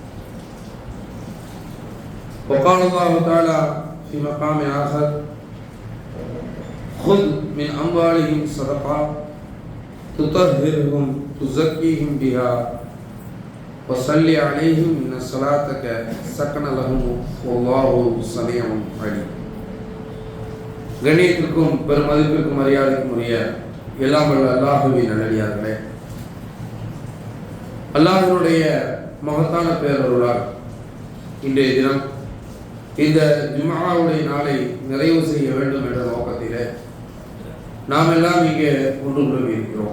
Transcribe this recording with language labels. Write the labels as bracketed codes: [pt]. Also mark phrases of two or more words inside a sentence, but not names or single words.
[ar] وقال الله تعالى في مقام آخر خذ من أموالهم صدقة تطهرهم تزكيهم بها وصل عليهم إن صلاتك سكن لهم والله سميع عليم. [ta] கண்ணியத்திற்கும் பெருமதிப்பிற்கும் மரியாதைக்கும் உரிய எல்லாம் வல்ல அல்லாஹுவின் நல்லடியார்களே, அல்லாஹ்வினுடைய மகத்தான பேரருளால் இன்றைய தினம் இந்த ஜும்ஆவுடைய நாளை நிறைவு செய்ய வேண்டும் என்ற நோக்கத்திலே நாம் எல்லாம் இங்கே ஒன்று கூடி இருக்கிறோம்.